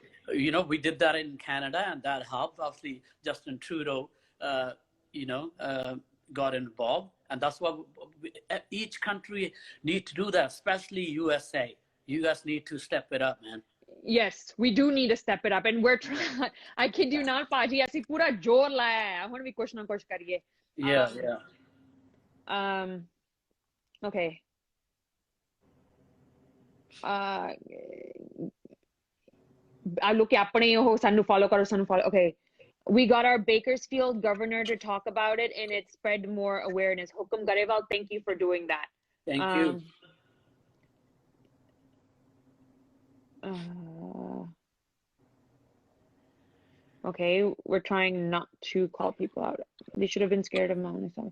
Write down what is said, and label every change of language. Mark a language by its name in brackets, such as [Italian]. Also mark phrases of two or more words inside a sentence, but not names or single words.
[English] you know we did that in Canada and that helped obviously Justin Trudeau you know got involved and that's what each country need to do that especially USA you guys need to step it up man yes we do need to step it up and we're trying I kid you not Paji [Punjabi] ਅਸੀਂ ਪੂਰਾ ਜ਼ੋਰ ਲਾਇਆ ਹੈ ਹੁਣ ਵੀ ਕੁਛ ਨਾ ਕੁਛ ਕਰੀਏ [English] okay I look [Punjabi] ਆਪਣੇ ਉਹ ਸਾਨੂੰ follow ਕਰੋ ਸਾਨੂੰ follow [English] okay we got our Bakersfield governor to talk about it and it spread more awareness Hukum Garewal thank you for doing that thank you okay we're trying not to call people out they should have been scared of Monica